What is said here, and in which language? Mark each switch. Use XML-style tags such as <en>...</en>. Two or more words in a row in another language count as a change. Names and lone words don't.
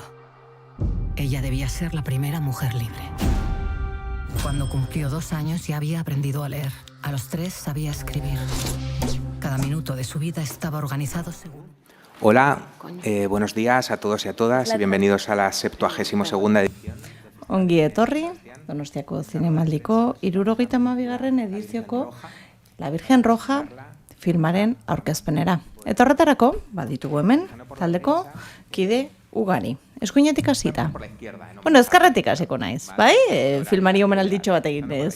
<es>Ella debía ser la primera mujer libre. Cuando cumplió 2 años ya había aprendido a leer. A los 3 sabía escribir. Cada minuto de su vida estaba organizado según... Hola, buenos días a todos y a todas y bienvenidos a la 72ª edición.</es> <eu>Ongi etorri, Donostiako Zinemaldiko 72. edizioko La Virgen Roja filmaren aurkezpenera. Eta horretarako, baditugu hemen, taldeko kide ugari. Eskuinetik hasita. Bueno, ezkerretik hasiko naiz, bai? Filmari omenalditxo bat eginez.</eu>